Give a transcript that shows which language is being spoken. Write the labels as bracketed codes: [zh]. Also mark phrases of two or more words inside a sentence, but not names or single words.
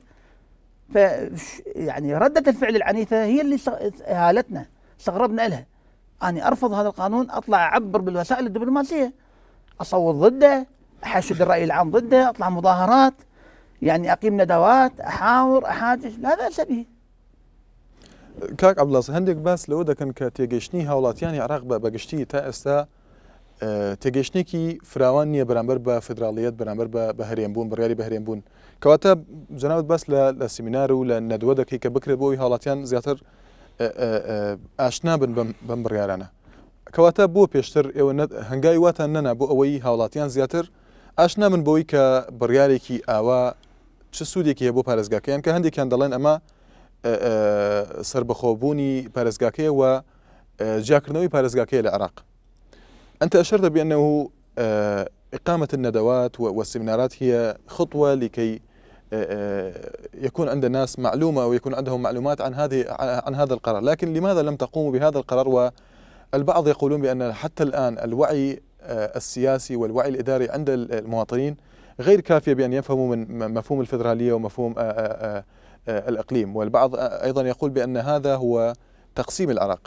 [ar] ف يعني ردة الفعل العنيفة هي اللي هالتنا، استغربنا لها. أنا أرفض هذا القانون، أطلع أعبر بالوسائل الدبلوماسية، أصوت ضده، أحشد الرأي العام ضده، أطلع مظاهرات، يعني أقيم ندوات، أحاور، أحاجج، لا بأس به. [ckb] کاک عەبدڵاز هەندێک باس لەوە دەکەن کە تێگەیشتنی هاوڵاتیانی عێراق بە گشتی تا ئێستا تێگەیشتێکی فراوان نییە بەرامبەر بە فدراڵیەت، بەرامبەر بە هەرێمبوون، بڕیاری بە هەرێمبوون. کەواتە جەنابەت باس لە سیمینار و لە نەدوە دەکەی کە بکرێت بۆی هاوڵاتیان زیاتر ئاشنا بن بەم بڕیارانە. کەواتە بۆ پێشتر ئێوە هەنگاوی واتان نەنا بۆ ئەوەی هاوڵاتیان زیاتر ئاشنا بن بەوەی کە بڕیارێکی ئاوا چ سوودێکی هەیە بۆ پارێزگاکەیان، کە هەندێکیان دەڵێن ئەمە سربەخۆبوونی پارێزگاکەیە و جیاکردنەوەی پارێزگاکەیە لە عێراق. [ar] أنت أشرت بأنه إقامة الندوات والسيمينارات هي خطوة لكي يكون عند الناس معلومة أو يكون عندهم معلومات عن هذا القرار، لكن لماذا لم تقوموا بهذا القرار؟ والبعض يقولون بأن حتى الآن الوعي السياسي والوعي الإداري عند المواطنين غير كافية بأن يفهموا من مفهوم الفيدرالية ومفهوم الإقليم، والبعض أيضا يقول بأن هذا هو تقسيم العراق.